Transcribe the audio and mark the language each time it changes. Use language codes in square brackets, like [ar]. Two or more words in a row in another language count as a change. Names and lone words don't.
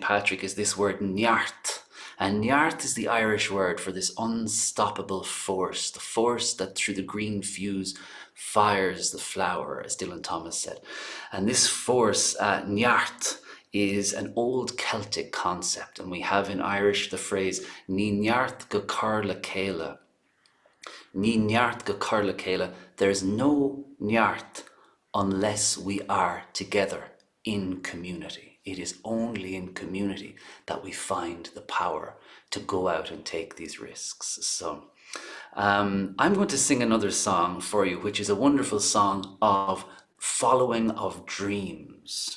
[en] Patrick is this word neart. And neart is the Irish word for this unstoppable force, the force that through the green fuse fires the flower, as Dylan Thomas said. And this force, neart, is an old Celtic concept. And we have in Irish the phrase, [ga] Ní neart go carla céile. Ní neart go carla céile. [en] There's no neart unless we are together in community. It is only in community that we find the power to go out and take these risks. So I'm going to sing another song for you, which is a wonderful song of following of dreams.